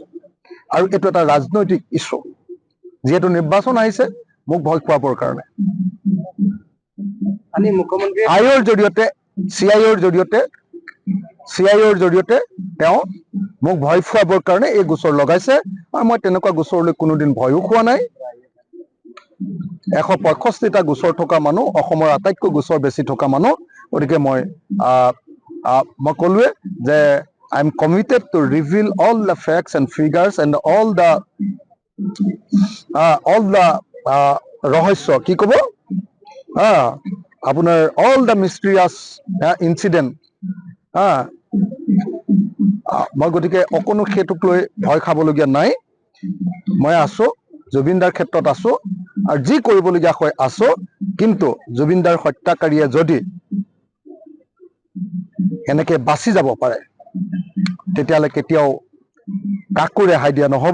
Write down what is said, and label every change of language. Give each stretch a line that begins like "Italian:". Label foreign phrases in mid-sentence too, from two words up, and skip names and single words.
Assamese: আৰু এইটো এটা ৰাজনৈতিক ইছ্যু, যিহেতু নিৰ্বাচন আহিছে, মোক ভয় খুৱাবৰ কাৰণে আইৰ জৰিয়তে, CIOৰ জৰিয়তে তেওঁ মোক ভয় খুৱাবৰ কাৰণে এই গোচৰ লগাইছে। আৰু মই তেনেকুৱা গোচৰলৈ কোনোদিন ভয়ো খোৱা নাই। 165টা গোচৰ থকা মানুহ, অসমৰ আটাইতকৈ গোচৰ বেছি থকা মানুহ। গতিকে মই ক'লোৱে যে
English: I am committed to reveal all the facts and figures and all the
Assamese: ৰহস্য, কি ক'ব আপোনাৰ
English: all the mysterious incident।
Assamese: মই গতিকে অকণো সেইটোক লৈ ভয় খাবলগীয়া নাই। মই আছো, জুবিনদাৰ ক্ষেত্ৰত আছো, আৰু যি কৰিবলগীয়া হয় আছো। কিন্তু জুবিনদাৰ হত্যাকাৰীয়ে যদি এনেকে বাচি যাব পাৰে, তেতিয়াহ'লে কেতিয়াও কাকো ৰেহাই দিয়া নহ'ব।